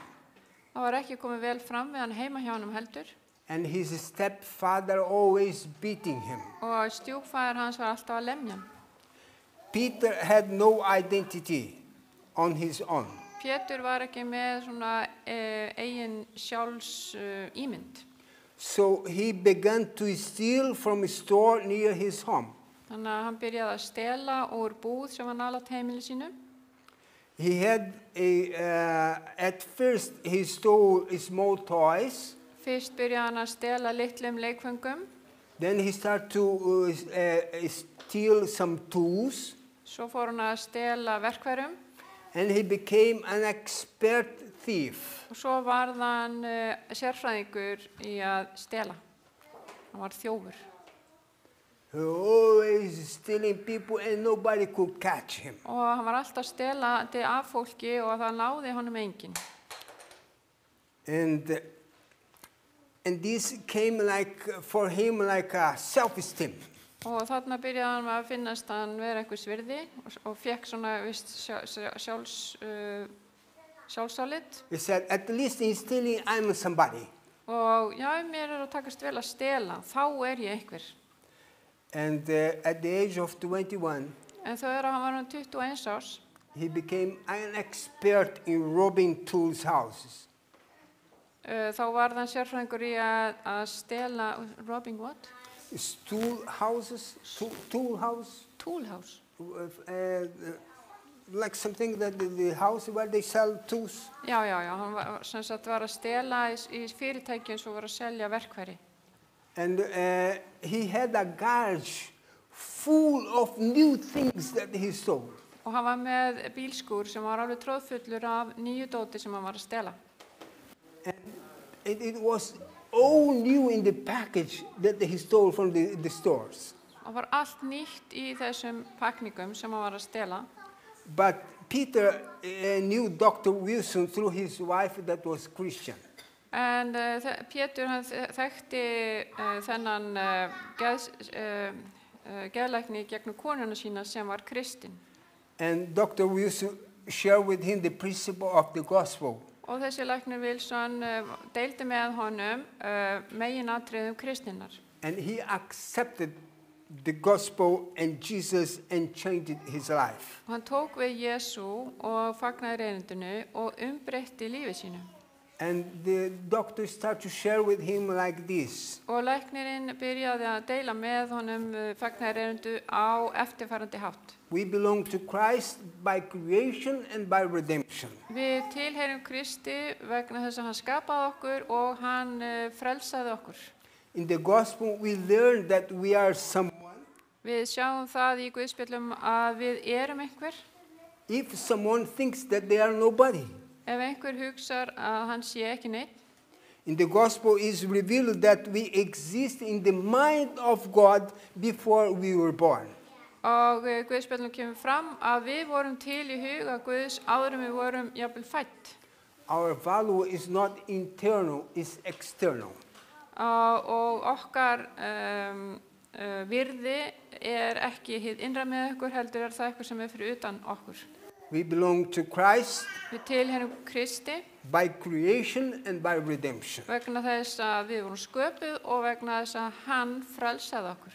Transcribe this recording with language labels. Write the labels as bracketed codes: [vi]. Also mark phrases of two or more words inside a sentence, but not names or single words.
[is] Það var ekki komið vel fram við hann heima hjá honum heldur. [en] And his stepfather always beating him. [is] Og stjúpfaðir hans var alltaf að lemja hann. [en] Peter had no identity on his own. [is] Pétur var ekki með svona eigin ímynd. [en] So he began to steal from a store near his home. [is] Þannig að hann byrjaði að stela úr búð sem var nálægt heimili sínu. [en] He had at first he stole small toys. [is] Fyrst byrjaði hann að stela litlum leikföngum. [en] Then he started to steal some tools. [is] Svo fór hann að stela verkfærum. [en] And he became an expert thief. [is] Og svo varð hann sérfræðingur í að stela. Hann var þjófur. [en] He always stealing people and nobody could catch him. [is] Og hann var alltaf stelandi af fólki og það náði honum enginn. [en] And this came for him like a self-esteem. [is] Og þarna byrjaði hann að finnast hann vera einhvers virði og fekk svona vist sjálfsálit. [en] He said, at least in stealing I'm somebody. [is] Og já, mér að takast vel að stela, þá ég einhver. [en] And at the age of 21, [is] En þegar hann var 21 árs, [en] he became an expert in robbing tools houses. [is] Þá var hann sérfræðingur í að stela, [en] robbing what? Tool houses, tool house. Tool house. Like something that the house where they sell tools. [is] Já, hann var, sem sagt var að stela í fyrirtækjum sem voru að selja verkfæri. [en] And he had a garage full of new things that he stole. [is] Og hann var með bílskúr sem var alveg tróðfullur af nýju dóti sem hann var að stela. [en] And it was all new in the package that he stole from the stores. [is] Og var allt nýtt í þessum pakningum sem hann var að stela. [en] But Peter knew Dr. Wilson through his wife that was Christian. [is] En Pétur hann þekkti þennan geðlækni gegnum konuna sína sem var kristin. [en] And Dr. Wilson shared with him the principle of the gospel. [is] Og þessi læknir Wilson deildi með honum meginatriðum kristinnar. [en] And he accepted the gospel and Jesus and changed his life. [is] Og hann tók við Jesú og fagnaði reyndinu og umbreytti lífið sínu. [en] And the doctor started to share with him like this. [is] Og læknirinn byrjaði að deila með honum fagnaðarerindið á eftirfarandi hátt. [en] We belong to Christ by creation and by redemption. [is] Við tilheyrum Kristi vegna þess að hann skapaði okkur og hann frelsaði okkur. [en] In the gospel we learn that we are someone. [is] Við sjáum það í Guðspjöllum að við erum einhver. [en] If someone thinks that they are nobody. [is] Ef einhver hugsar að hann sé ekki neitt. [en] In the gospel is revealed that we exist in the mind of God before we were born. [is] Og Guðspjöllum kemur fram að við vorum til í huga Guðs áður en við vorum jafnvel fædd. [en] Our value is not internal, it's external. [is] Og okkar virði er ekki hið innra með okkur, heldur er það eitthvað sem er fyrir utan okkur. [en] We belong to Christ [is] Við tilheyrum Kristi [en] by creation and by redemption. [is] vegna þess að við vorum sköpuð og vegna þess að hann frelsaði okkur.